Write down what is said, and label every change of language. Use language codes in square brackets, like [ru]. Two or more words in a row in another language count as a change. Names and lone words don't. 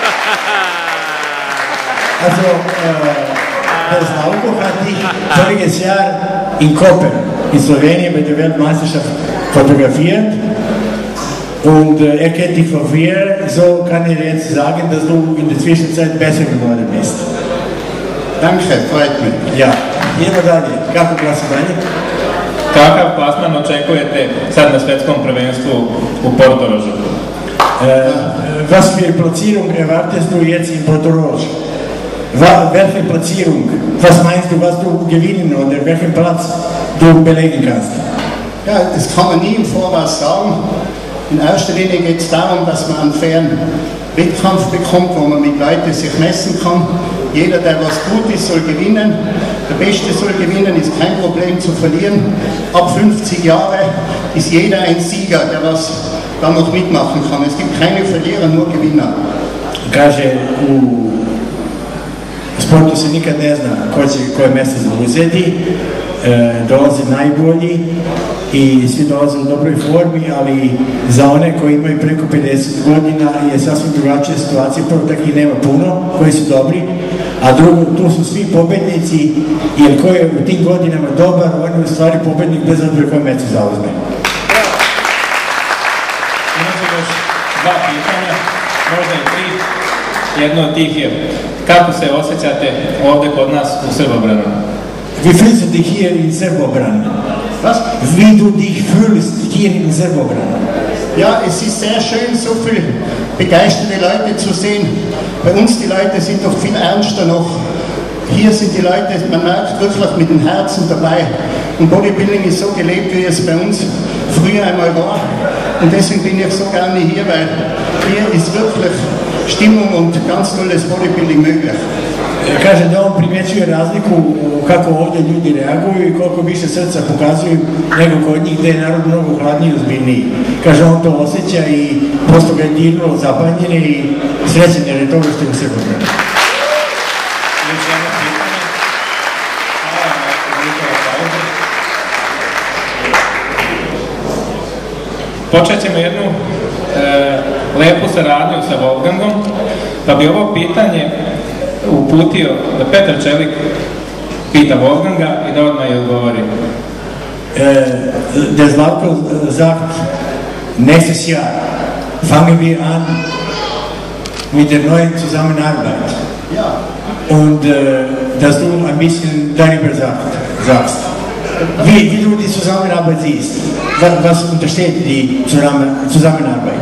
[de] Also, das Auto hatte ich voriges Jahr in Koper, in Slowenien, bei der Weltmeisterschaft fotografiert. Und er kennt dich von früher, so kann ich jetzt sagen, dass du in der Zwischenzeit besser geworden bist. Danke, freut mich. Ja, [sr] idemo dalje. Kako glasovanje? Kakav plasman očekujete sad na svetskom prvenstvu u Portorožu? [de] Was für Platzierung erwartest du jetzt in Portorož? Welche Platzierung? Was meinst du, was du gewinnen oder welchen Platz du belegen kannst? Ja, das kann man nie im Voraus sagen. In erster Linie geht es darum, dass man einen fairen Wettkampf bekommt, wo man mit Leuten sich messen kann. Jeder, der was gut ist, soll gewinnen. Der Beste soll gewinnen, ist kein Problem zu verlieren. Ab 50 Jahre ist jeder ein Sieger, der was da noch mitmachen kann. Es gibt keine Verlierer, nur Gewinner. [sr] Kaže, u sportu se nikad ne zna koje mjesto zauzeti, dolaze najbolji i svi dolaze u dobroj formi, ali za one koji imaju preko 50 godina je sasvim drugačija situacija. Prvo, takih nema puno koji su dobri, a drugo, tu su svi pobednici, jer ko je u tim godinama dobar, on je u stvari pobednik bez obzira koje mjesto zauzme. Imate još dva pitanja, možda i tri. Jedno od tih je, kako se osjećate ovdje kod nas u Srbobranu? [de] Wie fühlst du dich hier in Srbobran? Was? Wie du dich fühlst hier in Srbobran? Ja, es ist sehr schön, so viele begeisterte Leute zu sehen. Bei uns die Leute sind doch viel ernster noch. Hier sind die Leute, man merkt wirklich mit dem Herzen dabei. Und Bodybuilding ist so gelebt, wie es bei uns früher einmal war. Und deswegen bin ich so gerne hier, weil hier ist wirklich Stimmung und ganz tolles Bodybuilding möglich. [sr] Kaže da on primjećuje razliku kako ovdje ljudi reaguju i koliko više srca pokazuju nego kod njih, gdje je narod mnogo hladniji i ozbiljniji. Kaže on to osjeća i prosto ga je dirnulo, zapanjen i srećen jer je toga što je u Srbobranu. Još jedno pitanje. Hvala na njihovo pauze. Počet ćemo jednu lepu saradnju sa Wolfgangom, pa bi ovo pitanje uputio da Petar Čelik pita Wolfganga i da odmah je odgovori. [de] Der Slavko sagt, nächstes Jahr fangen wir an mit der neuen Zusammenarbeit. Ja. Und dass du ein bisschen darüber sagst. Wie du die Zusammenarbeit siehst. Was untersteht die Zusammenarbeit?